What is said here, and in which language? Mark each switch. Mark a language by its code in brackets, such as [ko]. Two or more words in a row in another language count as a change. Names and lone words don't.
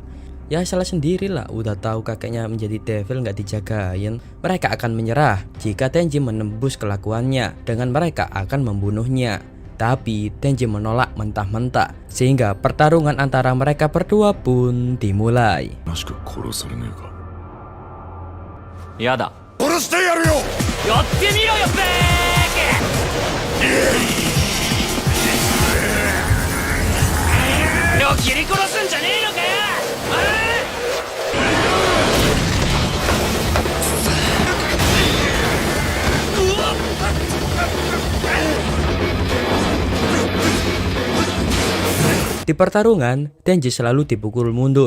[id] Ya salah sendirilah, udah tahu kakeknya menjadi devil nggak dijagain. Mereka akan menyerah jika Tenji menembus kelakuannya dengan mereka akan membunuhnya. Tapi Tenji menolak mentah-mentah sehingga pertarungan antara mereka berdua pun dimulai. [ja] やだ。殺してやるよ。やってみろよベーケ。よ切り殺すんじゃねえのかよ。 [id] Di pertarungan, Tenji selalu dipukul mundur.